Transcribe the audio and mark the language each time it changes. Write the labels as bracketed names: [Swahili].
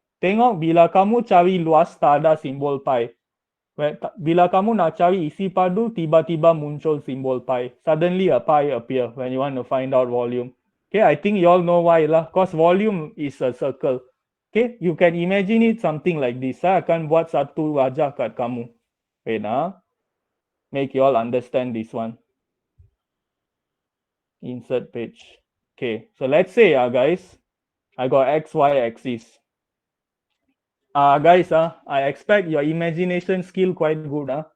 [Malay] Tengok bila kamu cari luas tak ada simbol pi. Bila kamu nak cari isi padu, tiba-tiba muncul simbol pi. [English] Suddenly a pi appear when you want to find out volume. Okay, I think you all know why lah. Because volume is a circle. Okay, you can imagine it something like this. [Malay] Saya akan buat satu wajah kat kamu. [English] Wait, make you all understand this one. Insert page. Okay, so let's say guys, I got x, y axis. Guys, I expect your imagination skill quite good.